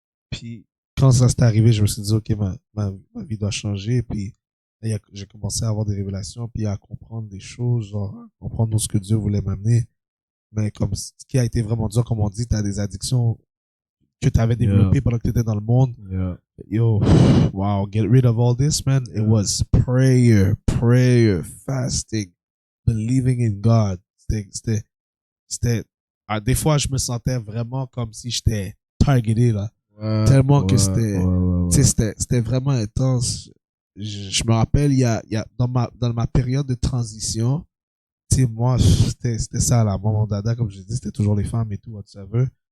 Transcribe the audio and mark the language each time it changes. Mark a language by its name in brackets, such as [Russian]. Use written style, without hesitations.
[French] Puis, quand ça s'est arrivé, je me suis dit, OK, ma vie doit changer. Puis, là, j'ai commencé à avoir des révélations, puis à comprendre des choses, genre, à comprendre où ce que Dieu voulait m'amener. Mais comme ce qui a été vraiment dur, comme on dit, t'as des addictions que t'avais développées pendant que t'étais dans le monde. [English] Yeah. Yo, wow, get rid of all this, man. It was prayer, fasting, believing in God. [French] C'était, des fois, je me sentais vraiment comme si j'étais targeté, là. Tellement que c'était vraiment intense. Je me rappelle, il y a dans ma période de transition, tu sais, moi, c'était ça, là. Moi, mon dada, comme je dis, c'était toujours les femmes et tout, whatever.